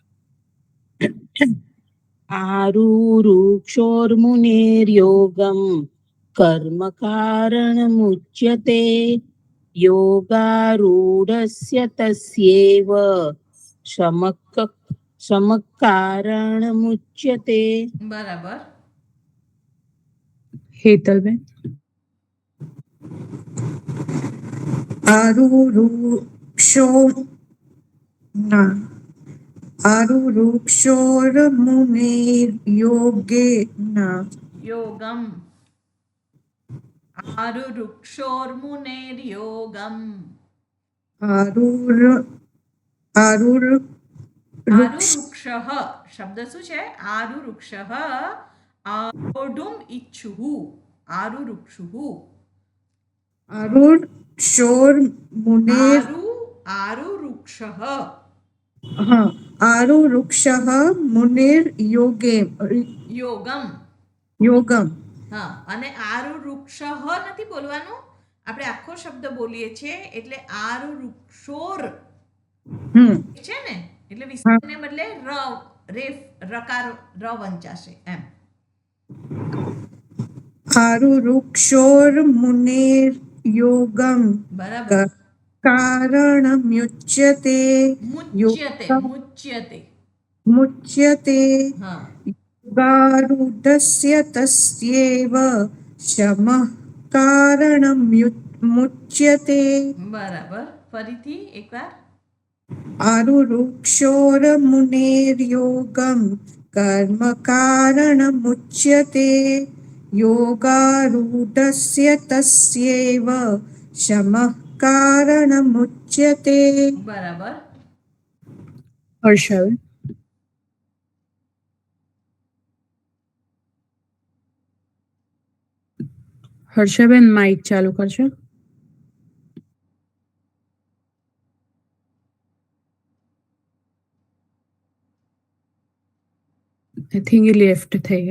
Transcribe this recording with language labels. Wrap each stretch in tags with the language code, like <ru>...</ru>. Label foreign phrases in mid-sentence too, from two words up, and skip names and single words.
<sa>આરુરુક્ષોર્મુનેર્યોગમ કર્મ કારણમુચ્યતે યોગારૂઢસ્ય તસ્યૈવ શમઃ કારણમુચ્યતે</sa> <gu>બરાબર હેતલબેન</gu> <sa>आरुरुक्षो न आरुरुक्षोर्मुनेर्योगेन યોગમ આરુરુક્ષોર્મુનેર્યોગમ आरुर आरुर</sa> <gu>આરુરુક્ષઃ શબ્દ શું છે આરુરુક્ષઃ</gu> <sa>આરોઢુમ ઈચ્છુઃ આરુરુક્ષુઃ आरुर शोर मुनेर આરુરુક્ષઃ हाँ आरुरुक्षः मुनेर योगे યોગમ योगम</sa> <gu>હા અને આરુરુક્ષઃ નથી બોલવાનું આપણે આખો શબ્દ બોલીએ છીએ એટલે આરુરુક્ષોર છે ને એટલે વિસર્ગને બદલે રકાર વંચાશે એમ</gu> <sa>आरुरुक्षोर मुनेर योगम</sa> <gu>બરાબર</gu> <sa>कारणमुच्यते મુચ્યતે મુચ્યતે मुच्यते</sa> <gu>હા</gu> <sa>गारुडस्य तस्यैव शमः कारणमुच्यते</sa> <gu>બરાબર ફરીથી એકવાર</gu> <sa>आरुरुक्षोर्मुनेर्योगं कर्म कारणमुच्यते योगारूढस्य तस्यैव शमः कारणमुच्यते</sa> <gu>બરાબર હર્ષાબેન હર્ષાબેન માઇક ચાલુ કરજો</gu> <en>I think</en> <gu>એ લેફ્ટ થઈ ગયા</gu>